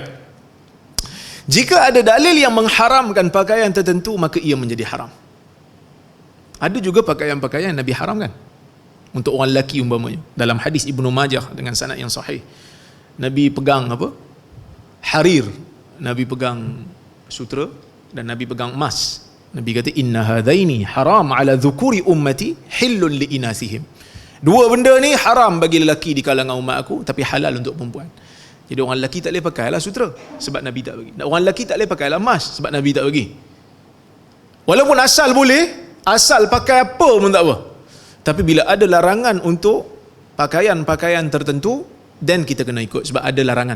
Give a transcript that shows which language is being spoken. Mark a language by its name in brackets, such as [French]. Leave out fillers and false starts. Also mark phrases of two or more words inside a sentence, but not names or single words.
[Malay] Jika ada dalil yang mengharamkan pakaian tertentu, maka ia menjadi haram. Ada juga pakaian-pakaian Nabi haramkan untuk orang lelaki umpamanya. Dalam hadis Ibnu Majah dengan sanad yang sahih, Nabi pegang harir, Nabi pegang sutra, dan Nabi pegang emas. Nabi kata [Arabic] إن هذين حرام على ذكور أمتي حل لإناثهم. [Malay] Dua benda ni haram bagi lelaki di kalangan umat aku, tapi halal untuk perempuan. Jadi orang lelaki tak boleh pakailah sutra sebab Nabi tak bagi. Orang lelaki tak boleh pakailah emas sebab Nabi tak bagi. Walaupun asal boleh, asal pakai apa pun tak apa. Tapi bila ada larangan untuk pakaian-pakaian tertentu, dan kita kena ikut sebab ada larangan.